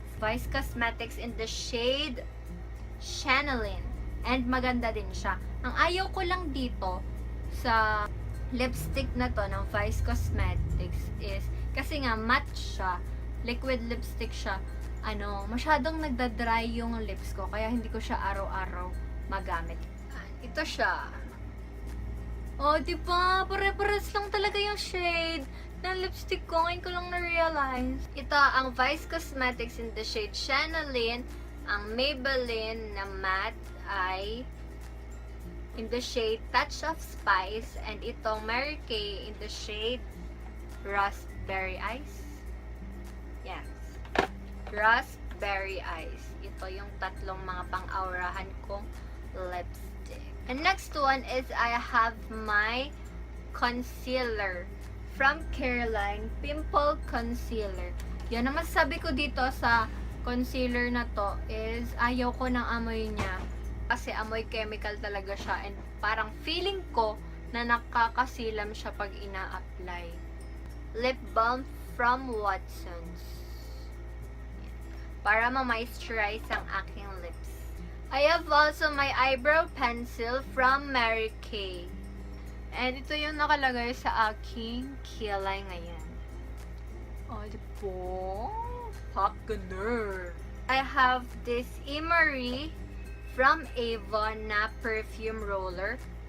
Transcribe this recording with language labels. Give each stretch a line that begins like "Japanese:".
English: Vice Cosmetics in the shade Channeling.
Filipino: And maganda din siya. Ang ayaw ko lang dito sa lipstick na to ng Vice Cosmetics is kasi nga matte siya. Liquid lipstick siya. Masyadong nagda-dry yung lips ko. Kaya hindi ko siya araw-araw magamit. Ito siya. Oh, diba? Pare-pares lang talaga yung shade ng lipstick ko. Ngayon ko lang na-realize. Ito, ang Vice Cosmetics in the shade Channeling. Ang Maybelline na matte ay
English: in the shade Touch of Spice, and
Filipino: itong
English: Mary Kay in the shade Raspberry Ice. Yes.
Filipino: Raspberry Ice. Ito yung tatlong mga pang-aurahan kong lipstick.
English: And next one is I have my concealer from Careline Pimple Concealer.
Filipino: Yan ang masasabi ko dito sa concealer na to
English: is
Filipino: ayaw ko ng amoy niya kasi amoy chemical talaga siya, and parang feeling ko na nakakasilam siya pag ina-apply.
English: Lip balm from Watsons
Filipino: para ma-moisturize ang aking lips.
English: I have also my eyebrow pencil from Mary Kay.
Filipino: And ito yung nakalagay sa aking kilay ngayon. Oh, diba? Pakganer.
English: I have this Emery from Avon na perfume roller.